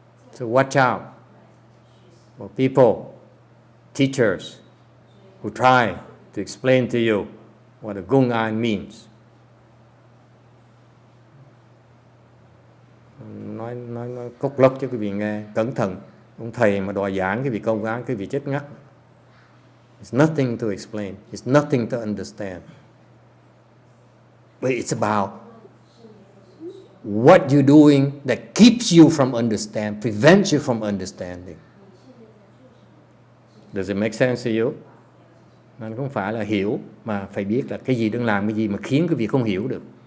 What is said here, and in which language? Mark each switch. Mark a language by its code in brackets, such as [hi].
[en] So watch out for people, teachers, who try to explain to you what a gung-an means. [vi] Nói cốc lốc cho quý vị nghe, cẩn thận. Ông thầy mà đòi giảng cái vị công án, cái vị chết ngắt. [en] It's nothing to explain. It's nothing to understand. But it's about what you're doing that keeps you from understanding, prevents you from understanding. Does it make sense to you? [vi] Nó không phải là hiểu, mà phải biết là cái gì đang làm cái gì mà khiến cái việc không hiểu được.